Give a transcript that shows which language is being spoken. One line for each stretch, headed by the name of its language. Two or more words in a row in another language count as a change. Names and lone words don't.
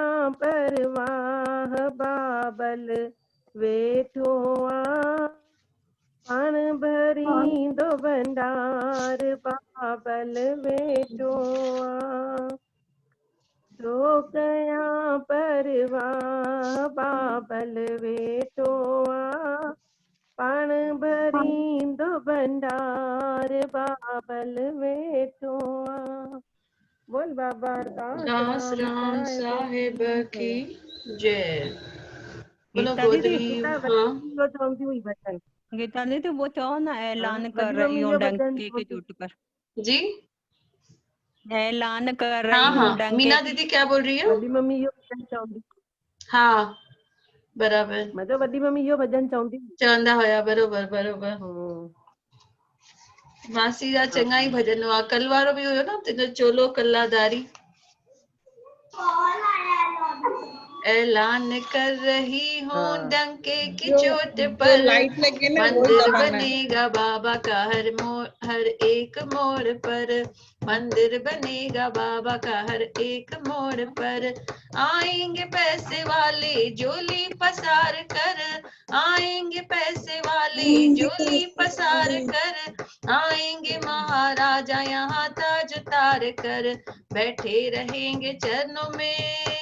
Sindhi: परवाह बाबल वेठो आ पाण भरींदो भंडार बाबल वेठो आ छो कया परवाह बाबल वेठो आ पाण भरींदो भंडार बाबल वेठो आ
Hindi: बोल बाबा दास राम साहिब की जय। बोलो गीता दीदी गोदरी। हाँ
Sindhi: चवंदी हुई भजन गीता दीदी वो चो ना ऐलान हाँ,
Hindi: कर
Sindhi: वॾी
Hindi: रही
Sindhi: मम्मी
Hindi: हूँ
Sindhi: जो भजन
Hindi: डंके के
Sindhi: चवंदी
Hindi: चोट पर जी। ऐलान कर रही हाँ हूँ हाँ डंके मीना दीदी क्या बोल रही हो?
Sindhi: वॾी मम्मी जो भजन चवंदी हाँ बराबर मतलब वॾी मम्मी जो भजन चवंदी चवंदा हुया बरोबर बरोबर। हम्म, मासी जा चङा ई भजन हुआ। कल वारो बि हुयो न तुंहिंजो चोलो कल्लादारी।
Hindi: ऐलान कर रही हूँ हाँ डंके की
Sindhi: जो
Hindi: चोट पर लाइट लगे ना वो मंदिर दबाना है। बनेगा बाबा का हर एक मोड़ पर मंदिर बनेगा बाबा का हर एक मोड़ पर आएंगे पैसे वाले झोली पसार कर आएंगे पैसे वाले झोली पसार कर आएंगे महाराजा यहाँ ताज उतार कर बैठे रहेंगे चरणों में